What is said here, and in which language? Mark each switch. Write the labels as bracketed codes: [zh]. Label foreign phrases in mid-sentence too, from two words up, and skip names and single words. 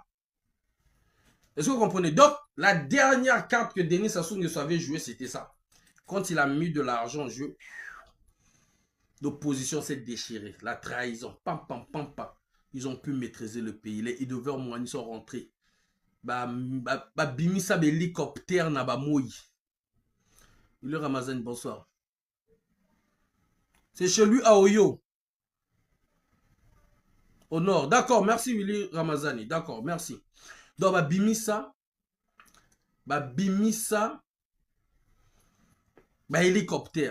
[fr] Est-ce que vous comprenez? Donc, la dernière carte que Denis Sassou Nguesso avait jouée, c'était ça. Quand il a mis de l'argent en jeu, l'opposition s'est déchirée. La trahison, pam, pam, pam, pam. Ils ont pu maîtriser le pays. Les Idover Moani sont rentrés. [ln] Bimisa l'hélicoptère na bamoui. [fr] Il est Ramazan, bonsoir. C'est chez lui à Oyo. Au nord. D'accord, merci Willy Ramazani. D'accord, merci. Donc, [ln] Bimisa, hélicoptère.